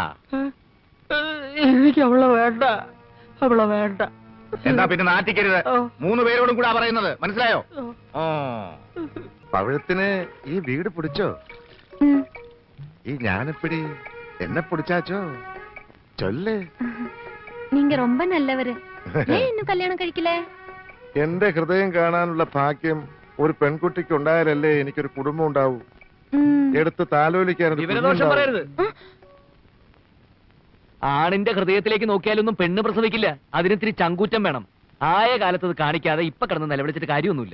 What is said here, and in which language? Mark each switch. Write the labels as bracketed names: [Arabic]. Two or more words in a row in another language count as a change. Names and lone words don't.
[Malayalam] എനിക്ക് അവളെ വേണ്ട, അവളെ വേണ്ട. എന്താ പിന്നെ നാട്ടിക്കരുത്. 3 പേരോടും കൂടാ പറയുന്നത്, മനസ്സിലായോ? പവിഴത്തിന് ഈ വീട് പിടിച്ചോ? [Tamil] ஈ நானெப்படி என்னை பிடிச்சாச்சோ? ചൊല്ല്. நீங்க ரொம்ப நல்லவரு. ஏன் இன்னும் கல்யாணம் കഴിക്കില്ലേ? [Malayalam] എന്റെ ഹൃദയം കാണാനുള്ള ഭാഗ്യം ഒരു പെൺകുട്ടിക്ക് ഉണ്ടായാലല്ലേ എനിക്കൊരു കുടുംബം ഉണ്ടാവൂ. എടുത്ത് താലോലിക്കാൻ. വിവരദോഷം പറയരുത്. ആണിന്റെ ഹൃദയത്തിലേക്ക് നോക്കിയാലൊന്നും പെണ്ണ് പ്രസവിക്കില്ല. അതിനിത്തിരി ചങ്കൂറ്റം വേണം. ആയ കാലത്ത് അത് കാണിക്കാതെ ഇപ്പൊ കിടന്ന് നിലവിളിച്ചിട്ട് കാര്യമൊന്നുമില്ല.